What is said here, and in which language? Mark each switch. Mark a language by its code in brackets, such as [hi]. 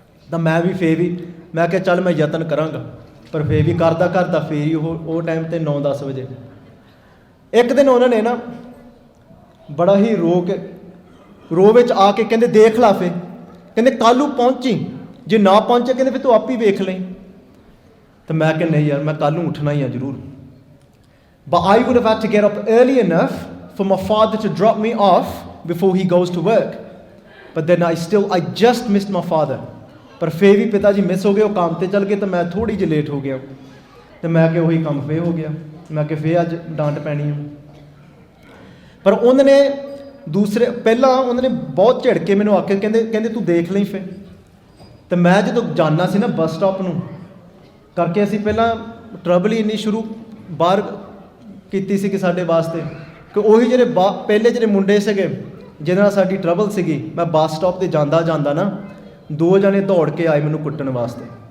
[pa] ਤਾਂ ਮੈਂ ਕਿਹਾ ਚੱਲ ਮੈਂ ਯਤਨ ਕਰਾਂਗਾ, ਪਰ ਫੇਰ ਵੀ ਕਰਦਾ ਫੇਰ ਹੀ ਉਹ ਟਾਈਮ 'ਤੇ 9-10 ਵਜੇ। ਇੱਕ ਦਿਨ ਉਹਨਾਂ ਨੇ ਨਾ ਬੜਾ ਹੀ ਰੋ ਵਿੱਚ ਆ ਕੇ ਕਹਿੰਦੇ ਦੇਖ ਲਾ ਫੇ, ਕਹਿੰਦੇ ਕੱਲ੍ਹ ਨੂੰ ਪਹੁੰਚੀ, ਜੇ ਨਾ ਪਹੁੰਚੇ ਕਹਿੰਦੇ ਫਿਰ ਤੂੰ ਆਪ ਹੀ ਵੇਖ ਲਈ। ਤਾਂ ਮੈਂ ਕਿਹਾ ਨਹੀਂ ਯਾਰ, ਮੈਂ ਕੱਲ੍ਹ ਨੂੰ ਉੱਠਣਾ ਹੀ ਆ ਜ਼ਰੂਰ। [en] But I would have had to get up early enough for my father to drop me off before he goes to work. But then I just missed my father. [pa] ਪਰ ਫੇਰ ਵੀ ਪਿਤਾ ਜੀ ਮਿਸ ਹੋ ਗਏ, ਉਹ ਕੰਮ 'ਤੇ ਚੱਲ ਗਏ, ਤਾਂ ਮੈਂ ਥੋੜ੍ਹੀ ਜਿਹੀ ਲੇਟ ਹੋ ਗਿਆ। ਅਤੇ ਮੈਂ ਕਿਹਾ ਉਹੀ ਕੰਮ ਫੇਰ ਹੋ ਗਿਆ, ਮੈਂ ਕਿਹਾ ਫੇਰ ਅੱਜ ਡਾਂਟ ਪੈਣੀ ਆ। ਪਰ ਉਹਨਾਂ ਨੇ ਪਹਿਲਾਂ ਉਹਨਾਂ ਨੇ ਬਹੁਤ ਝਿੜ ਕੇ ਮੈਨੂੰ ਆਖਿਆ, ਕਹਿੰਦੇ ਤੂੰ ਦੇਖ ਲਈ ਫੇਰ। ਅਤੇ ਮੈਂ ਜਦੋਂ ਜਾਣਾ ਸੀ ਨਾ ਬੱਸ ਸਟਾਪ ਨੂੰ ਕਰਕੇ, ਅਸੀਂ ਪਹਿਲਾਂ ਟਰਬਲ ਹੀ ਇੰਨੀ ਸ਼ੁਰੂ ਬਾਹਰ ਕੀਤੀ ਸੀ ਕਿ ਸਾਡੇ ਵਾਸਤੇ, ਕਿ ਉਹੀ ਪਹਿਲੇ ਜਿਹੜੇ ਮੁੰਡੇ ਸੀਗੇ ਜਿਹਦੇ ਨਾਲ ਸਾਡੀ ਟਰਬਲ ਸੀਗੀ, ਮੈਂ ਬੱਸ ਸਟਾਪ 'ਤੇ ਜਾਂਦਾ ਨਾ 2 ਜਣੇ ਦੌੜ ਕੇ ਆਏ ਮੈਨੂੰ ਕੁੱਟਣ ਵਾਸਤੇ।